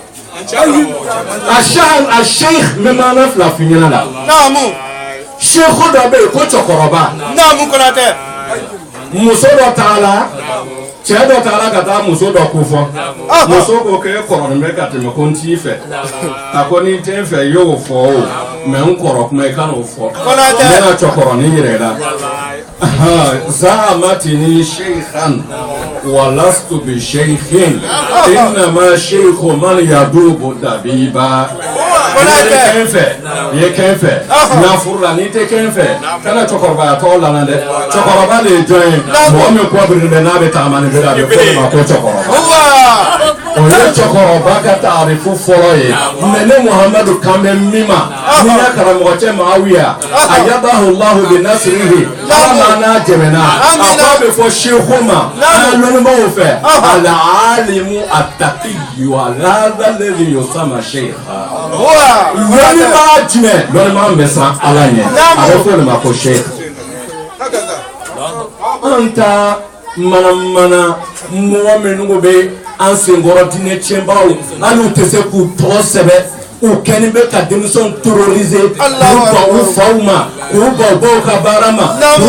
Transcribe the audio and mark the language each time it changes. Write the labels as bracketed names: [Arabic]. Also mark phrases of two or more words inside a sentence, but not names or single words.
[Bambara] a sheikh bɛ maana fila fi ɲɛna la seku dɔ bɛ yen ko cɛkɔrɔba muso dɔ taga la cɛ dɔ taara ka taa muso dɔ ko fɔ muso ko k'e kɔrɔlen bɛ ka tɛmɛ ko n t'i fɛ a ko ni tɛ n fɛ i y'o fɔ o mɛ n kɔrɔ kuma i kan'o fɔ n bɛna cɛkɔrɔnin yɛrɛ la [Arabic] ذمتني شيخا ولست ب شيخ إنما الشيخ من يدب دبيبا [Bambara] i ye kɛn fɛ n'a furula n'i tɛ kɛn fɛ kana cɛkɔrɔbaya tɔgɔ lana dɛ cɛkɔrɔba de ye jɔn ye mɔgɔ min kɔ birilen bɛ n'a bɛ taama ni bɛɛ a bɛ fɔ de ma ko cɛkɔrɔba o ye cɛkɔrɔba ka taarifu fɔlɔ ye mais ne muhamadu kan bɛ min ma ni ya karamɔgɔ cɛ Muawiya [Arabic] أيده الله بنصره [Bambara] ala n'a dɛmɛna a ko a bɛ fɔ seku ma an lɔnnibaw fɛ [Arabic] العالم التقي هذا الذي يسمى شيخا [Bambara] lɔnnibaga jumɛn lɔnnibaga bɛ san ala ɲɛ a bɛ fɔ o de ma ko sheikh an ta mana mɔgɔ minnu bɛ an senkɔrɔ diinɛ tiɲɛbagaw hali u tɛ se k'u tɔgɔ sɛbɛn u kɛlen bɛ ka denmisɛnw terroriser k'u ban u faw ma k'u ban u baw ka baara ma k'u